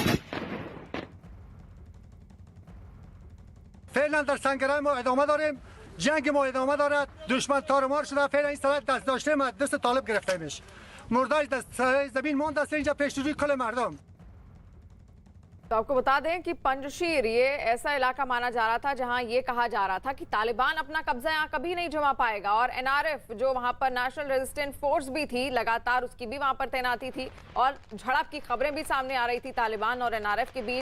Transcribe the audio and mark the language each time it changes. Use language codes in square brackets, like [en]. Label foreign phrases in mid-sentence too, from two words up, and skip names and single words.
[fa] فعلا در سنگرهای ما ادامه داریم. جنگ ما ادامه دارد. دشمن تارمار شده. فعلا این سرحد دست داشته ما دست طالب گرفته میشه. مرداش دست زمین ماند است اینجا پیش روی کل مردم. [hi] तो आपको बता दें कि पंजशीर ये ऐसा इलाका माना जा रहा था जहां ये कहा जा रहा था कि तालिबान अपना कब्जा यहां कभी नहीं जमा पाएगा और NRF जो वहां पर नेशनल रेजिस्टेंट फोर्स भी थी, लगातार उसकी भी वहां पर तैनाती थी और झड़प की खबरें भी सामने आ रही थी तालिबान और NRF के बीच।